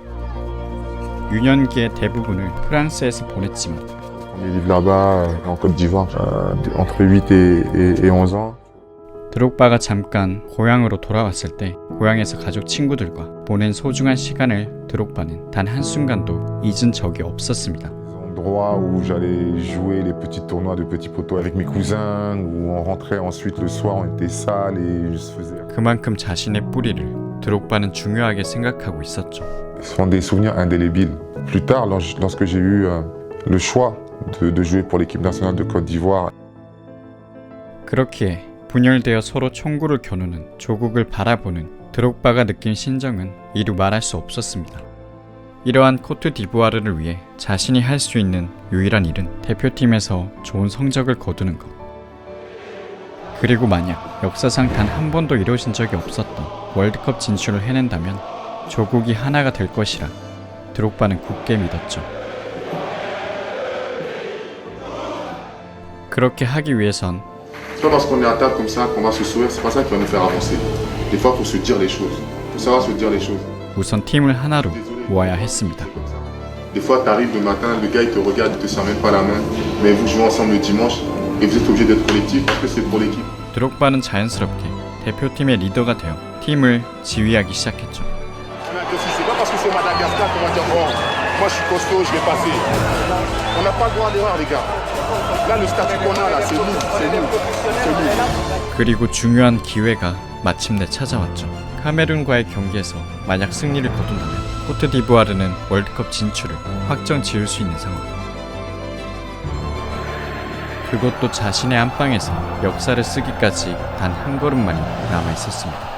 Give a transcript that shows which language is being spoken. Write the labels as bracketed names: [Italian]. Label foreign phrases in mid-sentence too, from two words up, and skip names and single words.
[Korean] 유년기의 대부분을 프랑스에서 보냈지만 [French] On est là-bas en Côte d'Ivoire entre 8 et 11 ans. [Korean] 드록바가 잠깐 고향으로 돌아왔을 때 고향에서 가족 친구들과 보낸 소중한 시간을 드록바는 단 한순간도 잊은 적이 없었습니다. [French] Endroit où j'allais jouer les petits tournois de petits poteaux avec mes cousins, où on rentrait ensuite le soir, on était sales et je faisais. [Korean] 그만큼 자신의 뿌리를 드록바는 중요하게 생각하고 있었죠. [French] Ce sont des souvenirs indélébiles. Plus tard, lorsque j'ai eu le choix de jouer pour l'équipe nationale de Côte d'Ivoire. [Korean] 그렇기에 분열되어 서로 총구를 겨누는 조국을 바라보는 드록바가 느낀 심정은 이루 말할 수 없었습니다. 이러한 코트디부아르를 위해 자신이 할 수 있는 유일한 일은 대표팀에서 좋은 성적을 거두는 것. 그리고 만약 역사상 단 한 번도 이루어진 적이 없었던 월드컵 진출을 해낸다면 조국이 하나가 될 것이라 드록바는 굳게 믿었죠. 그렇게 하기 위해선 [French] C'est pas parce qu'on est à table comme ça qu'on va se sourire, c'est pas ça qui va nous faire avancer. Des fois, faut se dire les choses. Faut savoir se dire les choses. [Korean] 우선 팀을 하나로 모아야 했습니다. [French] Des fois, t'arrives le matin, le gars il te regarde, il te serre même pas la main, mais vous jouez ensemble le dimanche et vous êtes obligé d'être collectif parce que c'est pour l'équipe. [Korean] 드록바는 자연스럽게 대표팀의 리더가 되어 팀을 지휘하기 시작했죠. [French] C'est pas parce que c'est Madagascar qu'on va dire bon, moi je suis costaud, je vais passer. On n'a pas le droit à l'erreur, les gars. Là, le statut qu'on a là, c'est nous, c'est nous, c'est nous. [Korean] 그리고 중요한 기회가 마침내 찾아왔죠. 카메룬과의 경기에서 만약 승리를 거둔다면 코트디부아르는 월드컵 진출을 확정 지을 수 있는 상황. 그것도 자신의 안방에서 역사를 쓰기까지 단 한 걸음만이 남아있었습니다.